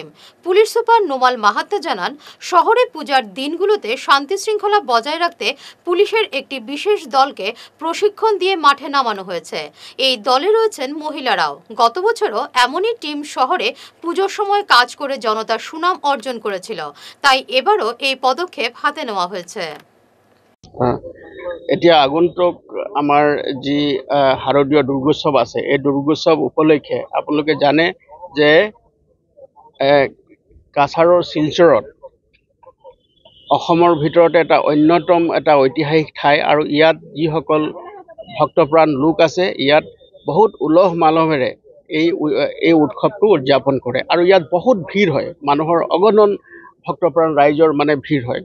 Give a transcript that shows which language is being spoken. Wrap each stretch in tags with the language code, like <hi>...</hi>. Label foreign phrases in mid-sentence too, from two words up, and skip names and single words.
<bn>পুলিশ সুপার নোমাল মাহাত্তা জানান, শহরে পূজার দিনগুলোতে শান্তি শৃঙ্খলা বজায় রাখতে পুলিশের একটি বিশেষ দলকে প্রশিক্ষণ দিয়ে মাঠে নামানো হয়েছে। এই দলে রয়েছেন মহিলারাও। গত বছরও এমনই টিম শহরে পুজোর সময় কাজ করে জনতার সুনাম অর্জন করেছিল, তাই এবারও এই পদক্ষেপ হাতে নেওয়া হয়েছে।</bn> <as>এতিয়া আগন্তুক আমাৰ যি শাৰদীয় দুৰ্গোৎসৱ আছে, এই দুৰ্গোৎসৱ উপলক্ষে আপোনালোকে জানে যে কাছাৰৰ শিলচৰত অসমৰ ভিতৰতে এটা অন্যতম এটা ঐতিহাসিক ঠাই, আৰু ইয়াত যিসকল ভক্তপ্ৰাণ লোক আছে, ইয়াত বহুত উলহ মালহেৰে এই উৎসৱটো উদযাপন কৰে, আৰু ইয়াত বহুত ভিৰ হয়, মানুহৰ অগণন ভক্তপ্ৰাণ ৰাইজৰ ভিৰ হয়।</as>